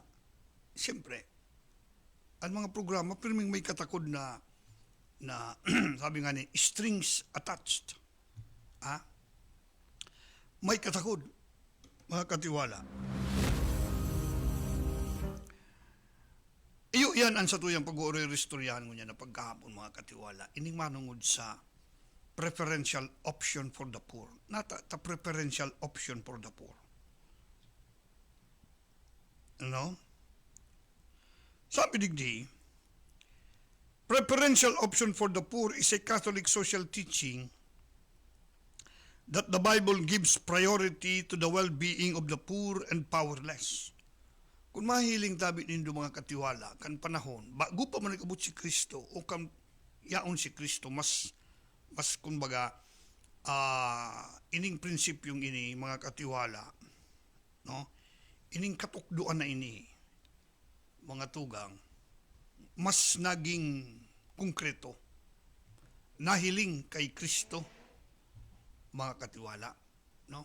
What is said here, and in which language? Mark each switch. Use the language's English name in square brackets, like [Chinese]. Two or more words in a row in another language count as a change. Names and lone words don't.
[Bikol] Siyempre, ang mga programa pirming may katakod na sabi nga ni, [English] strings attached. [Bikol] May katakod, mga katiwala. Iyo yan ang sa tuyang pag-uuri-ristoryahan mo niya na pagkahapon, mga katiwala. Ining manungod sa [English] preferential option for the poor. Nata preferential option for the poor. [Bikol] Ano? Sabi digdi, [English] preferential option for the poor is a Catholic social teaching that the Bible gives priority to the well-being of the poor and powerless. [Bikol] Kung mahiling tabi nindo mga katiwala, kan panahon, bago pa man nagabot si Kristo o kan yaon si Kristo, mas kumbaga, ining prinsipyong ini, mga katiwala, no? Ining katukduan na ini, mga tugang, mas naging konkreto, nahiling kay Kristo, mga katiwala, no?